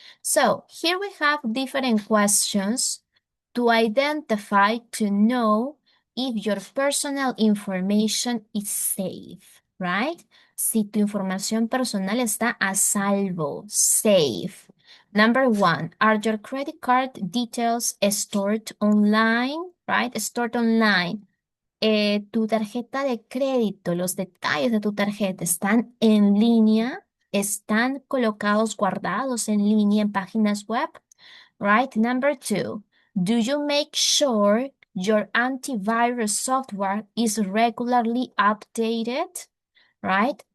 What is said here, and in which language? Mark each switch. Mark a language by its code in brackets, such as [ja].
[en] So here we have different questions to identify, to know if your personal information is safe, right? [es] Si tu información personal está a salvo, [en] safe. Number 1, are your credit card details stored online, right? Stored online. [es] Tu tarjeta de crédito, los detalles de tu tarjeta están en línea, están colocados, guardados en línea en páginas web, [en] right? Number 2, do you make sure your antivirus software is regularly updated, right?